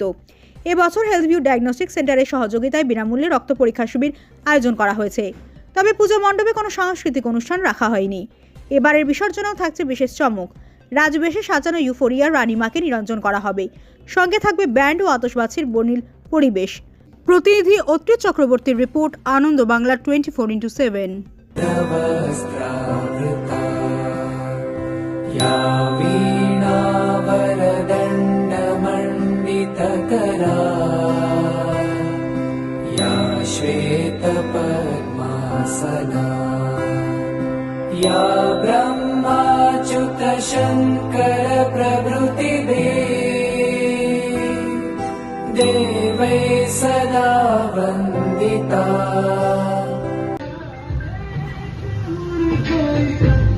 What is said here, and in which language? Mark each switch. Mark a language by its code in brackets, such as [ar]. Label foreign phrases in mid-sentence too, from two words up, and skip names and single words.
[bn] এবছর হেলথভিউ ডায়াগনস্টিক সেন্টারের সহযোগিতায় বিনামূল্যে রক্ত পরীক্ষা শিবির আয়োজন করা হয়েছে। তবে পুজো মণ্ডপে কোনো সাংস্কৃতিক অনুষ্ঠান রাখা হয়নি। এবারের বিসর্জনেও থাকছে বিশেষ চমক। রাজবেশে সাজানো ইউফোরিয়ার রানীমাকে নিরঞ্জন করা হবে। সঙ্গে থাকবে ব্যান্ড ও আতশবাজির বর্ণিল পরিবেশ। প্রতিনিধি অত্রি চক্রবর্তীর রিপোর্ট, আনন্দ বাংলা 24x7। [sa] वीणावरदण्डमण्डितकरा या श्वेतपद्मासना या ब्रह्माच्युतशङ्करप्रभृतिभिः सदा वन्दिता।